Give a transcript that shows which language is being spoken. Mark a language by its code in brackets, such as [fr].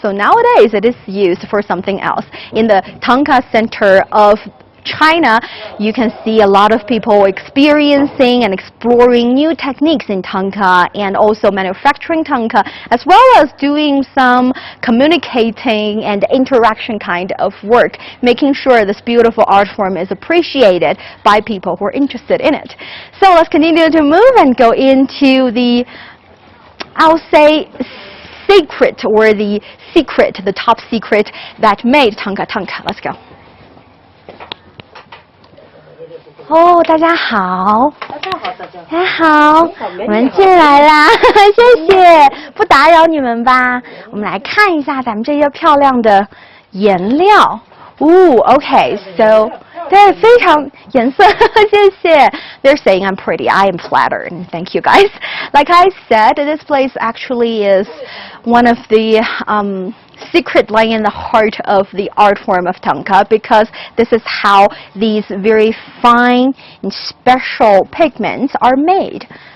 [en] So nowadays it is used for something else. In the Thangka Center of China, you can see a lot of people experiencing and exploring new techniques in Thangka and also manufacturing Thangka, as well as doing some communicating and interaction kind of work, making sure this beautiful art form is appreciated by people who are interested in it. So let's continue to move and go into the, I'll say, secret, or the secret, the top secret that made Thangka Thangka. Let's go. [zh] 哦，大家好，大家好，我们进来啦，谢谢，不打扰你们吧。我们来看一下咱们这些漂亮的颜料。 [en] Okay, so [zh] 对，非常颜色，谢谢。 [en] They're saying I'm pretty. I am flattered. Thank you, guys. Like I said, this place actually is one of the secret lying in the heart of the art form of Thangka, because this is how these very fine and special pigments are made.